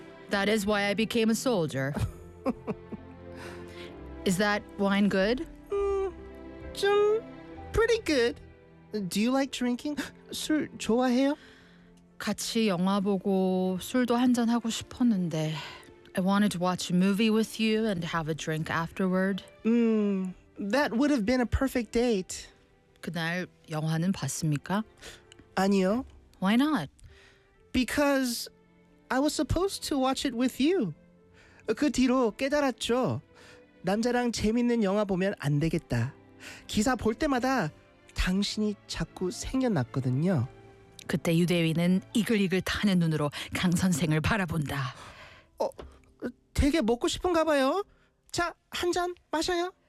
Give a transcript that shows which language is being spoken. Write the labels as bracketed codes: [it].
[en] That is why I became a soldier. Is that wine good? Jum, pretty good. Do you like drinking? [ko] 술 좋아해요? 같이 영화 보고 술도 한잔 하고 싶었는데 [en] I wanted to watch a movie with you and have a drink afterward. That would have been a perfect date. [ko] 그날 영화는 봤습니까? 아니요. [en] Why not? Because I was supposed to watch it with you. [ko] 그 뒤로 깨달았죠. 남자랑 재밌는 영화 보면 안 되겠다. 기사 볼 때마다 당신이 자꾸 생겨났거든요. 그때 유대위는 이글이글 타는 눈으로 강 선생을 바라본다. 되게 먹고 싶은가 봐요. 자, 한 잔 마셔요.